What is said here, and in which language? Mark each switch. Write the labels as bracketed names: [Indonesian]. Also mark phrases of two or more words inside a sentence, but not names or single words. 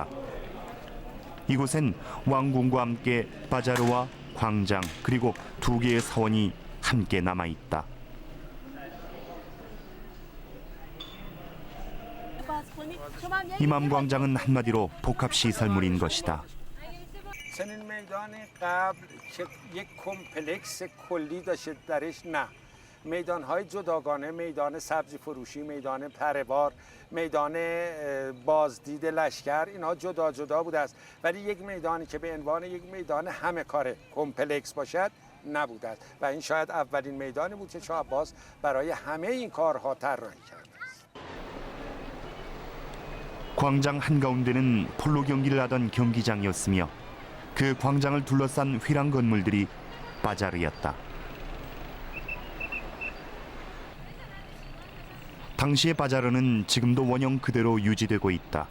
[Korean] 이곳엔 왕궁과 함께 바자르와 광장 그리고 2개의 사원이 함께 남아있다. 이맘 광장은 한마디로 복합시설물인 것이다. [Persian] چنین میدان قبل که یک کمپلکس کلی داشته درش نه میدان‌های جداگانه میدان سبزی فروشی میدان پره‌بار میدان بازدید لشکر اینها جدا جدا بوده است ولی یک میدانی که به عنوان یک میدان همه کاره کمپلکس باشد نبوده است و این شاید اولین میدانی بود که شاه عباس برای همه این کارها طراحی کرده است. [Korean] 광장 한가운데는 폴로 경기를 하던 경기장이었으며 그 광장을 둘러싼 휘랑 건물들이 바자르였다. 당시의 바자르는 지금도 원형 그대로 유지되고 있다.